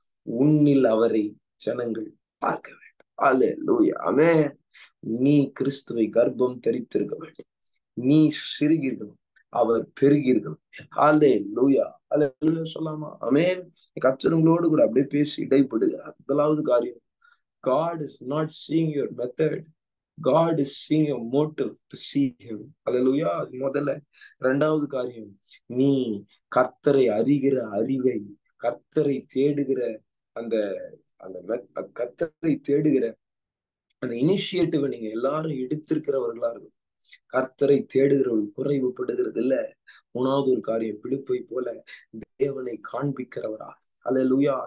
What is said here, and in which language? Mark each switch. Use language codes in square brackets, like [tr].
[ta] உன்னில் அவரை ஜனங்கள் பார்க்க வேண்டும். அல்லேலூயா. ஆமென். நீ கிறிஸ்துவை கர்ப்பம் தரித்திருக்க வேண்டும். நீ சிறுகிஇருக்கணும், அவர் பெருகிஇருக்கணும். அல்லேலூயா. அல்லேலூயா சொல்லாமா? ஆமென். கர்த்தர்களோடு கூட அப்படியே பேசி இடைப்படுகிறார். முதலாவது காரியம், [en] God is not seeing your method. God is seeing your motive to see him. [ta] அல்லேலூயா. அது முதல்ல. இரண்டாவது காரியம், நீ கர்த்தரை அறிகிற அறிவை, கர்த்தரை தேடுகிற அந்த அந்த கர்த்தரை தேடுகிற அந்த இனிஷியேட்டிவை நீங்க எல்லாரும் எடுத்திருக்கிறவர்களா இருக்கும். கர்த்தரை தேடுகிறவர்கள் குறைவுபடுகிறது இல்ல. மூணாவது ஒரு காரியம், பிலிப்பை போல தேவனை காண்பிக்கிறவரா. அல்லேலூயா.